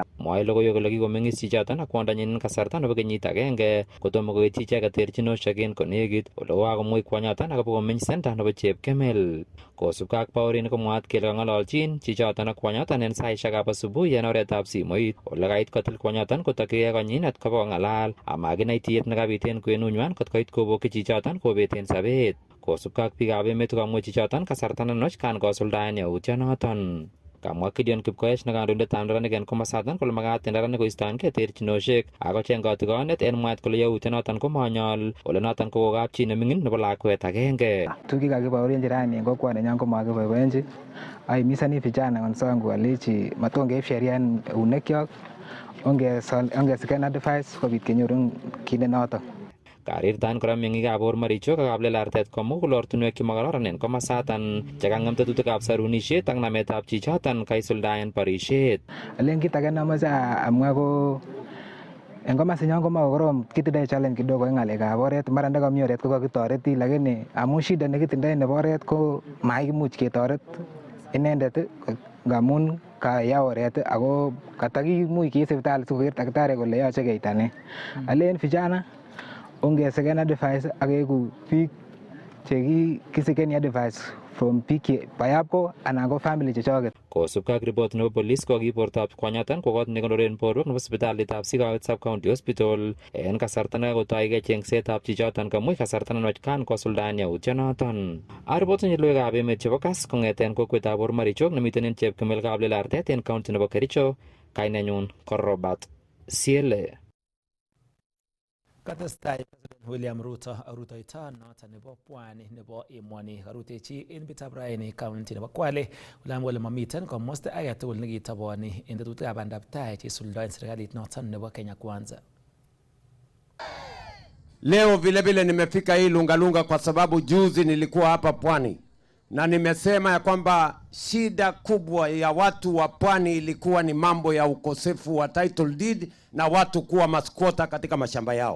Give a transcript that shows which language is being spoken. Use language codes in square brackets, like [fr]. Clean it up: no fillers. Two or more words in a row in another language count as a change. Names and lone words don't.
[kln] Mwae logoiwek kole kikomeng'is chichoton ak kwondonyin en kasarta nebo kenyit agenge kotomo koityi icheket terchinosiek en konekit ole kokakomwei kwonyoton akobo komeny center nebo Chepkemel kosubkei ak baorinik komwaat kele kang'ololchin chichoton ak kwonyoton en saisiekab asubuhi en oretab simoit ole kait kotil kwonyoton kotokyigei konyinet kobo kong'alal amakinai tiyet nekabit en kwenunywan kot koit kobokyi chichoton kobeten sobet kosubkei ak biikab emet kokamwei chichoton kasarta nenwach kan kosuldaen yautionoton. Kamwa Gideon Kipkoech ne kandoindetab neranik en komosaton kole makat en neranik koistoengei terchinosiek akocheng kotikonet en mwaet kole yautionoton komonyol ole noton ko kapchi neming'in nebo lakwet agenge. Tuguk chekakibaorionchi rani en kokwoninyon komakiboiboenchi aimisani [sw] vijana wenzangu [kln] alechi matongeib sheria en eunekyok ongesiken advice kobit kenyoru kit nenoton. Karirtaen kora meng'ikab Ormarichok ak Kabelartet komugul ortinwek chemakororon en komosaton chekang'em tetutikab sarunisiet ak nametab chichoton kaisuldaen borisiet. Alen kit age nemoche amwa ko en komosinyon komakokorom kitindoi challenge kidogo en ng'alekab oret mara ndakami oret ko kakitoreti lakini amun shida nekitindoi nebo oret ko maikimuch ketoret inendet ngamun kaya oret ako katakimuch keib sipitali sikoker daktari kole yoche keitane. Alen vijana ongeseken advice ak keiku biik chekisikeni [en] advice from [kln] biik bayab ko anan ko family chechoket. Kosubkei ak report nebo police ko kibortoab kwonyoton ko kot nekonoren borwek nebo sipitalitab Sikawet Sub-County Hospital en kasarta nekakotoigei chengsetab chichoton kamui kasarta nenwach kan kosuldaen yautionoton. Aripotinyi logoiwekab emet chebo Kass kong'eten kokwetab Ormarichok nemiten en Chepkemel Kabelartet en county nebo Kericho. Kainenyun ko Robert Siele. Katestai President William Ruto rutoito noton nebo pwani nebo emoni karutechi en betutab raini county nebo Kwale ulam kole mamiten komosta age tugul nekitoboni en tetutikab bandab tai cheisuldoen serikalit noton nebo Kenya Kwanza. [sw] Leo vile vile nimefika hii Lungalunga kwa sababu juzi nilikuwa hapa Pwani na nimesema ya kwamba shida kubwa ya watu wa Pwani ilikuwa ni mambo ya ukosefu wa title deed na watu kuwa maskwota katika mashamba yao.